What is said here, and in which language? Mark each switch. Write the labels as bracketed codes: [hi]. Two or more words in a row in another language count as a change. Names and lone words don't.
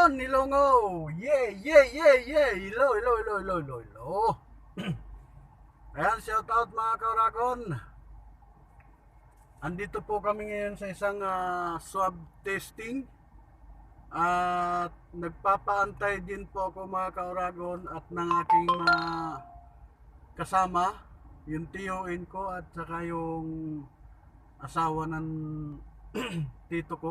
[en] Ilonggo! Yeah, yeah, yeah, yeah! Hello, hello, hello, hello, hello, hello. [tl] Ayan, [en] shout out [tl] mga kauragon. Andito po kami ngayon sa isang swab testing. At nagpapaantay din po ako mga kauragon at ng aking kasama, yung tiyuin ko at saka yung asawa ng tito ko.